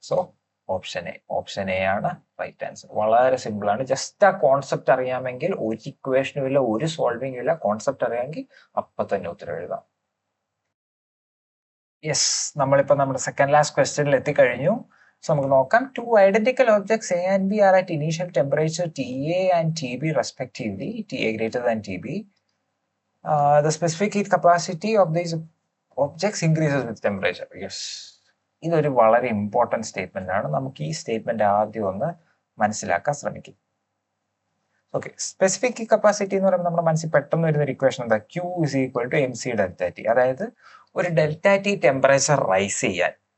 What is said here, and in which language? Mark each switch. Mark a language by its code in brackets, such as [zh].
[ml] So option A ആണ് right answer. വളരെ simple ആണ്. ജസ്റ്റ് ആ കോൺസെപ്റ്റ് അറിയാമെങ്കിൽ ഒരു ഇക്വേഷനും ഇല്ല, ഒരു സോൾവിംഗും ഇല്ല. കോൺസെപ്റ്റ് അറിയാമെങ്കിൽ അപ്പൊ തന്നെ ഉത്തരം എഴുതാം. യെസ്, നമ്മളിപ്പോ നമ്മുടെ സെക്കൻഡ് ലാസ്റ്റ് ക്വസ്റ്റ്യനിൽ എത്തിക്കഴിഞ്ഞു. സോ നമുക്ക് നോക്കാം. [en] Two identical objects A and B are at initial temperature TA and TB respectively, TA greater than TB. The specific heat capacity of these objects increases with temperature. [ml] Yes, ഇതൊരു വളരെ important statement ആണ്. നമുക്ക് ഈ statement ആദ്യം ഒന്ന് മനസ്സിലാക്കാൻ ശ്രമിക്കും. Okay, specific heat capacity എന്ന് പറയുമ്പോൾ നമ്മുടെ മനസ്സിൽ പെട്ടെന്ന് വരുന്ന ഒരു ഇക്വേഷൻ എന്താ? [en] Q is equal to MC delta T. [ml] അതായത് ഒരു ഡെൽറ്റ ടി ടെമ്പറേച്ചർ റൈസ് ചെയ്യാൻ